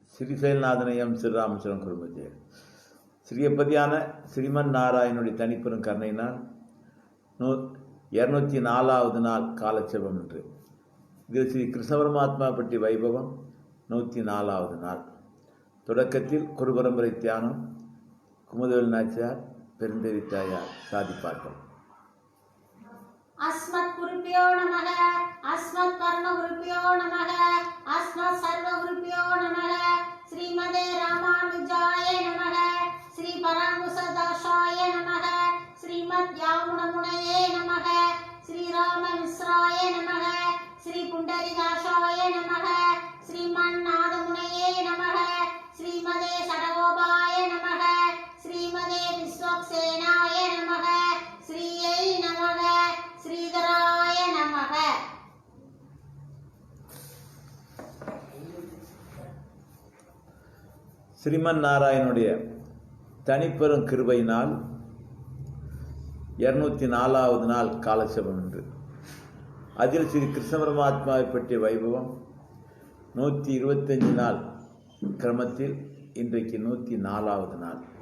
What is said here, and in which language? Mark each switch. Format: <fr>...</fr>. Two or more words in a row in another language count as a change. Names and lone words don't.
<ta>ஸ்ரீசைலநாதனையம் ஸ்ரீராமச்சந்திரன் குருமஜே. ஸ்ரீயப்பதியான ஸ்ரீமன் நாராயணனுடைய தனிப்பெரும் கருணையினால் 204வது நாள் காலட்சேபம் என்று. இதில் ஸ்ரீ கிருஷ்ண பரமாத்மா பற்றி வைபவம் 104வது நாள். தொடக்கத்தில் குருபரம்பரை தியானம் குமுதவேல் நாச்சியார் பெருந்தேவி தாயார் சாதிப்பார்கள்.</ta> <sa>अस्मत् गुरुभ्यो नमः, अस्मत् कर्म गुरुभ्यो नमः, अस्मत् सर्व गुरुभ्यो नमः, श्रीमते रामानुजाय नमः, श्री पराङ्कुशदासाय नमः, श्रीमद् यामुनमुनये नमः, श्री राममिश्राय नमः, श्री पुण्डरीकाक्षाय नमः, श्रीमन्नाथमुनये नमः, श्रीमते षडगोपाय नमः, श्रीमते विश्वक्सेनाय नमः, श्रीयै नमः, श्रीधराय नमः.</sa> <ta>ஸ்ரீமன் நாராயணனுடைய தனிப்பெரும் கிருபையினால் 204வது நாள் காலட்சேபம் என்று. அதில் ஸ்ரீ கிருஷ்ண பரமாத்மாவை பற்றிய வைபவம் 125 நாள் கிரமத்தில் இன்றைக்கு 104வது நாள்.</ta>